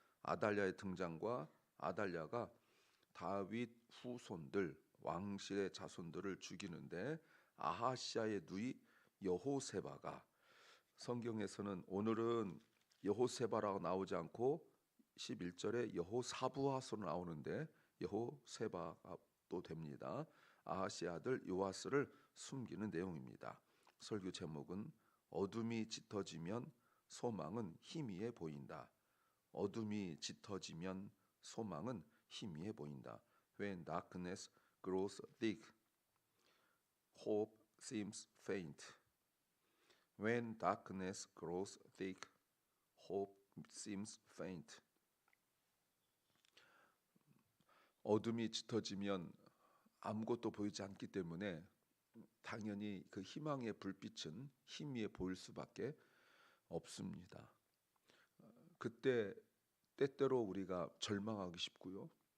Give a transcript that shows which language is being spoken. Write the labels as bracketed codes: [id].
[ko] 아달랴의 등장과 아달랴가 다윗 후손들 왕실의 자손들을 죽이는데 아하시아의 누이 여호세바가 성경에서는 오늘은 여호세바라고 나오지 않고 11절에 여호사부앗으로 나오는데 여호세바가 또 됩니다. 아하시아 아들 요아스를 숨기는 내용입니다. 설교 제목은 어둠이 짙어지면 소망은 희미해 보인다. 어둠이 짙어지면 소망은 희미해 보인다. [en] When darkness grows thick, hope seems faint. When darkness grows thick, hope seems faint. [ko] 어둠이 짙어지면 아무것도 보이지 않기 때문에 당연히 그 희망의 불빛은 희미해 보일 수밖에 없습니다. 그때 때때로 우리가 절망하기 쉽고요.